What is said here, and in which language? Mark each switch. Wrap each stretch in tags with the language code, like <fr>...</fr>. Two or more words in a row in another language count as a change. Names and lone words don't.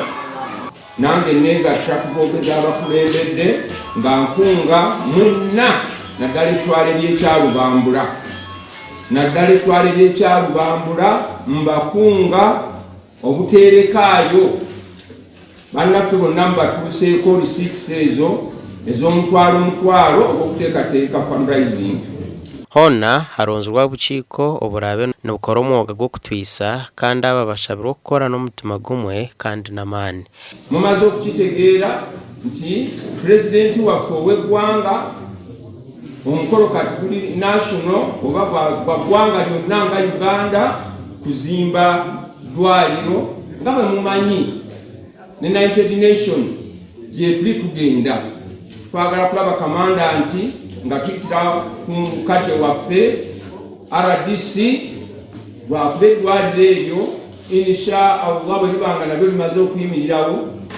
<lg>Nange negatta kuboogeza abakulembedde nga nkunga mwenna naddala ettwale ly'ekyalubambula mbakunga obuterekaayo bannaffe bonna mbatuuseeko receipts ezo ez'omutwalo ogw'okuteekateeka fundraising.</lg> <nyn>Hona haronzerwa obukiiko oburabe nibukora omwoga gw'okutwisa kandi aba bashabirwa okukora n'omutima gumwe kandi n'amaani.</nyn> <lg>Mumaze okukitegeera nti pulezidenti waffe ow'eggwanga omukoro kati guli national oba gwa ggwanga lyonna nga Uganda kuzimba ddwaliro nga bwe mumanyi ne United Nation gye tuli tugenda twagala kulaba kamandanti nga tuyitira ku mukadde waffe RDC lwakuba eddwaliro eryo</lg> <ar>إن شاء الله</ar> <lg>bwe libanga nabyo limaze okuyimirirawo</lg>